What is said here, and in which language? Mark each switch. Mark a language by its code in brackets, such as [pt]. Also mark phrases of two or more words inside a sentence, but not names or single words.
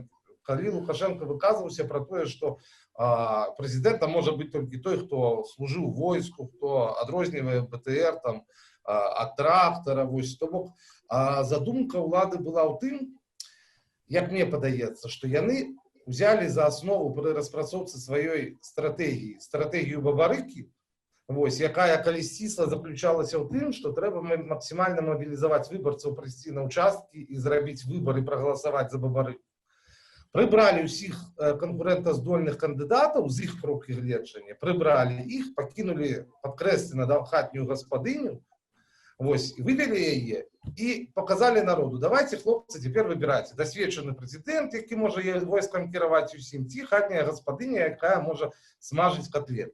[be] Калі Лукашенко выказваўся пра тое, што прэзідэнтам можа быць толькі той, хто служыў войску, хто адрознівае БТР там, ад трактара. Вось, то бок задумка ўлады была ў тым, як мне падаецца, што яны [ru] взяли за основу при [be] распрацоўцы сваёй стратэгію Бабарыкі, вось, якая калісцісла заключалася ў тым, што трэба максімальна мабілізаваць выбарцаў прыйсці на ўчасткі і зрабіць выбар і прагаласаваць за Бабарыку. Прыбралі ўсіх канкурэнтаздольных кандыдатаў з іх кропкі гледжання, прыбралі іх, пакінулі падкрэслена хатнюю гаспадыню, вось, вывели яе і показалі народу: давайте, хлопцы, цяпер выбірайце, дасведчаны прэзідэнт, які можа войскам кіраваць усім, ці хатняя гаспадыня, якая можа смажыць котлет.